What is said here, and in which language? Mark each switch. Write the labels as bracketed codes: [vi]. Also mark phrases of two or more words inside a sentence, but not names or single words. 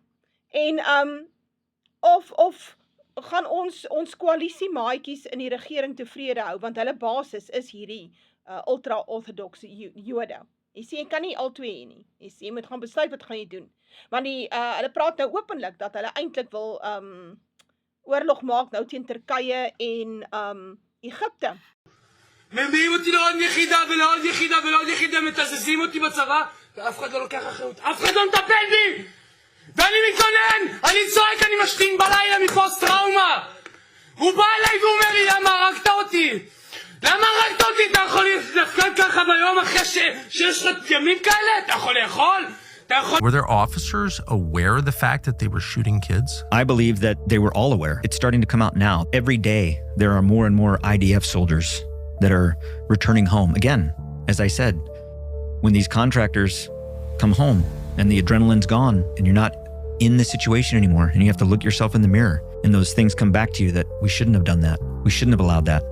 [af] En, of gaan ons koalisiemaatjies in die regering tevrede hou, want hulle basis is hierdie ultra-orthodox Jode. Jy sê, jy kan nie al twee hê nie. Jy moet gaan besluit wat gaan jy doen. Want hulle praat nou openlik dat hulle eintlik wil oorlog maak nou teen Turkye en Egipte. [he] מביאים אותי לעוד יחידה ולעוד יחידה ולעוד יחידה, מתזזים אותי בצבא, ואף אחד לא לוקח אחריות, אף אחד לא מטפל בי! ואני מתלונן, אני צועק, אני משתין בלילה מפוסט טראומה! הוא בא אליי והוא אומר לי, למה הרגת אותי? למה הרגת אותי? אתה יכול להפקד ככה ביום אחרי שיש לך ימים כאלה? אתה יכול לאכול? [en] Were their officers aware of the fact that they were shooting kids? I believe that they were all aware. It's starting to come out now. Every day, there are more and more IDF soldiers that are returning home. Again, as I said, when these contractors come home and the adrenaline's gone and you're not in the situation anymore and you have to look yourself in the mirror and those things come back to you that we shouldn't have done that. We shouldn't have allowed that.